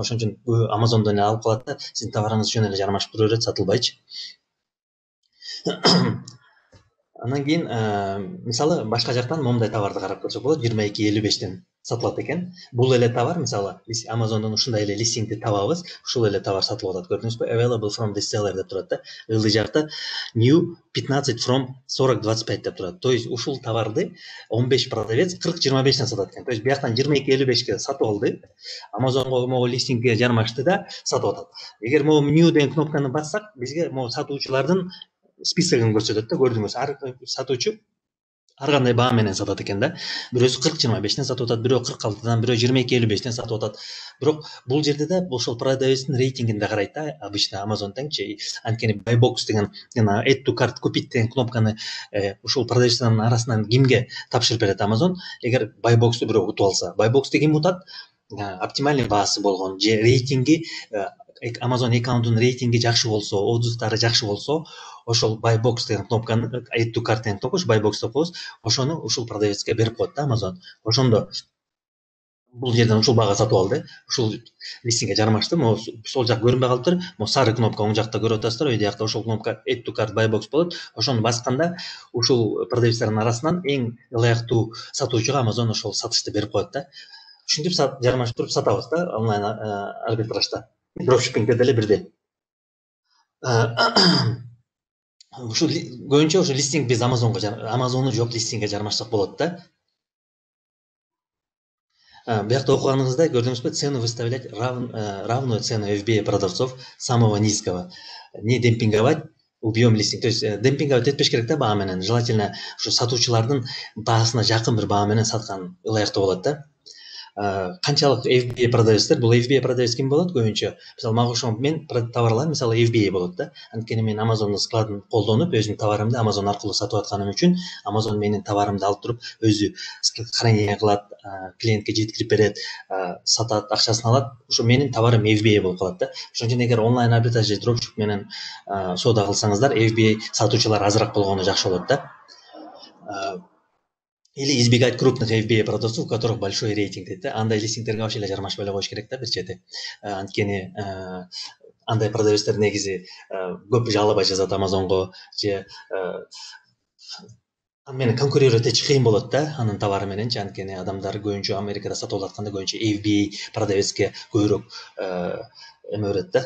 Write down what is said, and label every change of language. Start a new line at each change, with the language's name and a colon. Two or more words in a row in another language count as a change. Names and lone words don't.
Kyrgyz: Ошон үчүн Amazonдон эле алып калат да, сиздин товарыңыз жөн эле жармашып тура берет, сатылбайчы. Анан кийин мисалы башка жактан момундай товарды карап көрсөк болот, 22.55ден сатылат экен. Бул эле товар мисалы Amazon'дон ушундай эле листингди табабыз, ушул эле товар сатылып атат. Көрдүңүзбү?
English: Available from this seller
Kyrgyz: деп турат да. Ылдый жакта
English: new 15 from 40.25
Kyrgyz: деп турат.
Russian: То есть
Kyrgyz: ушул товарды 15 продавец 40.25ден сатат экен.
Russian: То есть
Kyrgyz: бияктан 22.55ке сатып алды. Amazon'го могу листингге жармашты да сатып атат. Эгер могу new деген кнопканы бассак, бизге могу сатуучулардын списогун көрсөтөт да, көрдүңүз. Ар сатуучу ар кандай баа менен сатат экен да. Бирөөсү 40.25ден сатып атат, бирөө 46-дан, бирөө 22.55ден сатып атат. Бирок бул жерде да ошол продавецтин рейтингин да карайт да, обычно Amazon теңчи. Анткени
English: buy box
Kyrgyz: деген жана
English: add to cart
Kyrgyz: купить деген кнопканы ушул продавецтердин арасынан кимге тапшырып берет Amazon? Эгер
English: buy box'ту
Kyrgyz: бирөө утуп алса,
English: buy box'ту
Kyrgyz: ким утат? Оптимальный баасы болгон же рейтинги Amazon аккаунтунун рейтинги жакшы болсо, отзывдары жакшы болсо, ошол
English: buy box
Kyrgyz: деген кнопканы
English: add to cart
Kyrgyz: деген кнопка,
English: buy box
Kyrgyz: деп коебуз, ошону ушул продавецке берип коет да Amazon. Ошондо бул жерден ушул баага сатып алды, ушул листингге жармашты, могу сол жак көрүнбөй калыптыр, могу сары кнопка оң жакта көрүп атасыздар, өйдө жакта ошол кнопка
English: add to cart buy box
Kyrgyz: болот. Ошону басканда ушул продавецтердин арасынан эң ылайыктуу сатуучуга Amazon ошол сатышты берип коет да. Ушинтип жармашып туруп сатабыз да онлайн арбитражда. Дропшиппингде деле бирдей. Ушул көбүнчө ошо листинг без Amazon'у жок листингге жармашсак болот да. Биякта окуганыңызда көрдүңүзбү,
Russian: цену выставлять равную цену FBA продавцов самого низкого. Не демпинговать, убьем листинг. То есть демпинговать
Kyrgyz: этпеш керек да баа менен. Желательно ушу сатуучулардын баасына жакын бир баа менен саткан ылайыктуу болот да. Канчалык FBA продавецтер, бул FBA продавец ким болот көбүнчө? Мисалы мага ошо мен товарларым мисалы FBA болот да. Анткени мен Amazon'дун складын колдонуп, өзүнүн товарымды Amazon аркылуу сатып атканым үчүн Amazon менин товарымды алып туруп, өзү хранение кылат, клиентке жеткирип берет, сатат, акчасын алат. Ошо менин товарым FBA болуп калат да. Ошон үчүн эгер онлайн арбитраж же дропшип менен соода кылсаңыздар, FBA сатуучулар азыраак болгону жакшы болот да.
Russian: Или избегать крупных FBA продавцов, у которых большой рейтинг
Kyrgyz: дейт да. Андай листингтерге вообще эле жармашпай эле коюш керек да бир чети. Анткени андай продавецтер негизи көп жалоба жазат Amazon'го же менен конкурировать этиш кыйын болот да анын товары мененчи. Анткени адамдар көбүнчө Америкада сатып алатканда көбүнчө FBA продавецке көбүрөөк эме берет да.